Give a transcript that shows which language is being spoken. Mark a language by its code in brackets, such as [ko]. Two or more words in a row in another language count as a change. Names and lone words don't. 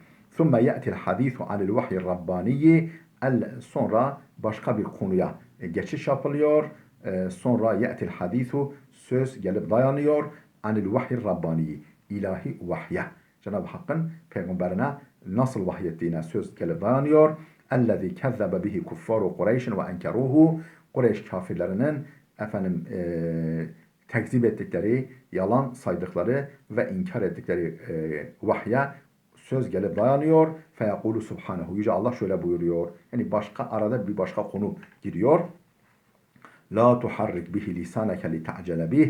[ar] ثم يأتي الحديث عن الوحي الرباني, [tr] sonra başka bir konuya geçiş yapılıyor. Sonra [ar] يأتي الحديث, [tr] söz gelip dayanıyor. [ar] عن الوحي الرباني, [tr] ilahi vahye. Cenab-ı Hakk'ın peygamberine nasıl vahyettiğine söz gelip dayanıyor. [ar] اَلَّذ۪ي كَذَّبَ بِهِ كُفَّارُ قُرَيْشٍ وَاَنْكَرُوهُ [tr] Kureyş kafirlerinin tekzip ettikleri, yalan saydıkları ve inkar ettikleri vahye söz gelip dayanıyor. [ar] فَيَقُولُ subhanehu. [tr] Yüce Allah şöyle buyuruyor. Yani arada bir başka konu giriyor. [ar] لا تحرك به لسانك لتعجل به.